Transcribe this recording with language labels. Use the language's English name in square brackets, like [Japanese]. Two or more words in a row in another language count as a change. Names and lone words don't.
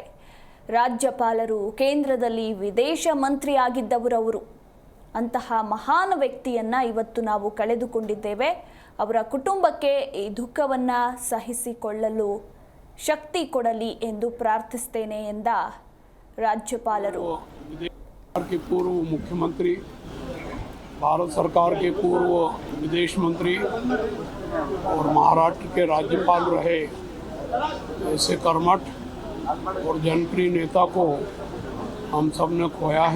[Kannada] ರಾಜ್ಯಪಾಲರು ಕೇಂದ್ರದಲ್ಲಿ ವಿದೇಶ ಮಂತ್ರಿ ಆಗಿದ್ದವರು, ಅಂತಹ ಮಹಾನ್ ವ್ಯಕ್ತಿಯನ್ನ ಇವತ್ತು ನಾವು ಕಳೆದುಕೊಂಡಿದ್ದೇವೆ. ಅವರ ಕುಟುಂಬಕ್ಕೆ ಈ ದುಃಖವನ್ನ ಸಹಿಸಿಕೊಳ್ಳಲು ಶಕ್ತಿ ಕೊಡಲಿ ಎಂದು ಪ್ರಾರ್ಥಿಸುತ್ತೇನೆ ಎಂದ ರಾಜ್ಯಪಾಲರು. [Hindi] पूर्व मुख्यमंत्री, भारत सरकार के पूर्व विदेश मंत्री और महाराष्ट्र के राज्यपाल रहे ऐसे कर्मठ और जनप्रिय नेता को हम सब ने खोया है.